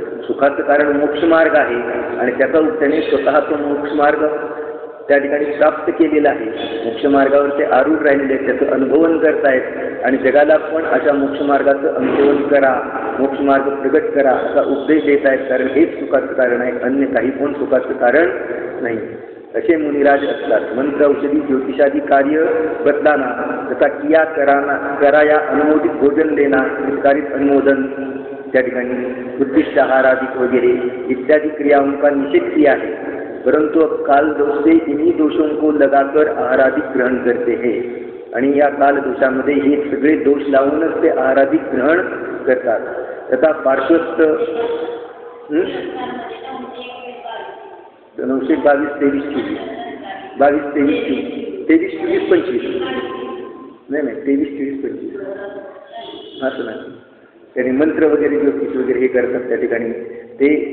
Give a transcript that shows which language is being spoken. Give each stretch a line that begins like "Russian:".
Marathi: सुखाचं कारण मोक्ष मार्ग आहे आणि त्याने स्वतः तो मोक्ष मार्ग त्या ठिकाणी प्राप्त केलेला आहे। मोक्ष मार्गावर ते आरूढ राहिलेले आहेत, त्याचं अनुभवन करतायत आणि जगाला पण अशा मोक्ष मार्गाचं अनुभवन करा, मोक्ष मार्ग प्रगट करा असा उपदेश देत आहेत। कारण हेच सुखाचं कारण आहे, अन्य काही पण सुखाचं कारण नाही। असे मुनिराज असतात।
Hindi: मंत्र औषधी ज्योतिषादी कार्य बतलाना तथा किया कराया अनुमोदित भोजन लेना, हितकारित अनुमोदन
Marathi: त्या ठिकाणी उद्दिष्ट आहारादिक वगैरे
Hindi: इत्यादि क्रियाओं का निषेध किया है। परंतु अब काल दोष से इन्हीं दोषों को लगाकर आहारादिक ग्रहण करते हैं।
Marathi: आणि या काल दोषामध्ये हे सगळे दोष लावूनच ते आहारादिक ग्रहण करतात। तथा पार्श्वस्थ 922 23 22 23 23 25 नाही 23 25 असं नाही। त्यांनी मंत्र वगैरे ज्योतिष वगैरे हे करतात त्या ठिकाणी ते